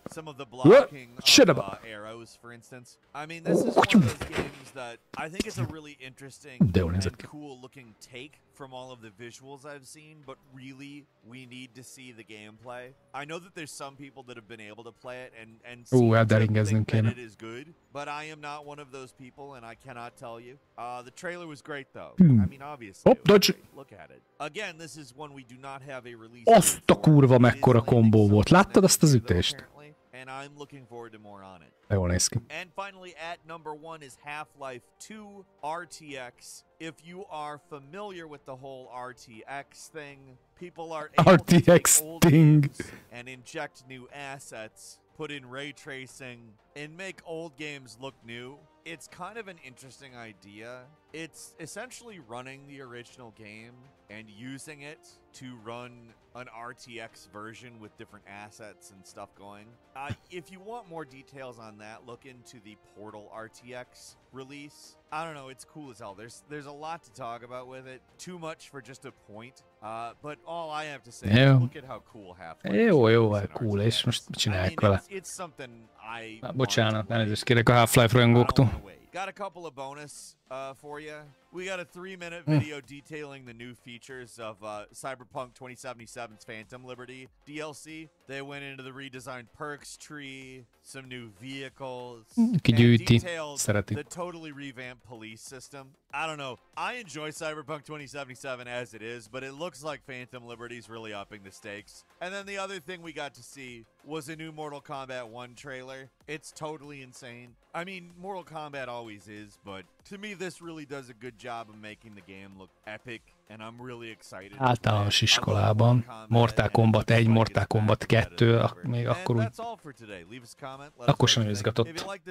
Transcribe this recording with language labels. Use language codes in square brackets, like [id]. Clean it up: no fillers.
[en] Some of the blocking of arrows, for instance. I mean, this is one of those games that I think is a really interesting and cool-looking take from all of the visuals I've seen, but really, we need to see the gameplay. I know that there's some people that have been able to play it and seem to think that it is good, but I am not one of those people, and I cannot tell you. The trailer was great, though. I mean, obviously, look at it. Again, this is one we do not have a release. [hu] Azt a kurva mekkora kombó volt. Láttad azt az ütést? [en] And I'm looking forward to more on it. [hu] Jól néz ki. [en] And finally, at number 1 is Half-Life 2 RTX. If you are familiar with the whole RTX thing, people are able to take RTX old Sting. games and inject new assets, put in ray tracing, and make old games look new. It's kind of an interesting idea. It's essentially running the original game and using it to run an RTX version with different assets and stuff going. If you want more details on that, look into the Portal RTX release. I don't know, it's cool as hell. There's a lot to talk about with it. Too much for just a point. But all I have to say is look at how cool Half-Life is. [hu] Jó, cool, és most mit csinálják vele? [en] It's something I [hu] Bocsánat, elnézést kérek a Half-Life rajongóktól. [en] Got a couple of bonus for you. We got a 3-minute video detailing the new features of Cyberpunk 2077's Phantom Liberty DLC. They went into the redesigned perks tree, some new vehicles, and detailed the totally revamped police system. I don't know. I enjoy Cyberpunk 2077 as it is, but it looks like Phantom Liberty's really upping the stakes. And then the other thing we got to see was a new Mortal Kombat 1 trailer. It's totally insane. I mean, Mortal Kombat always is, but to me this really does a good job of making the game look epic, and I'm really excited. [hu] Általános iskolában Mortal Kombat 1, Mortal Kombat 2, még akkor úgy... Akkor sem izgatott.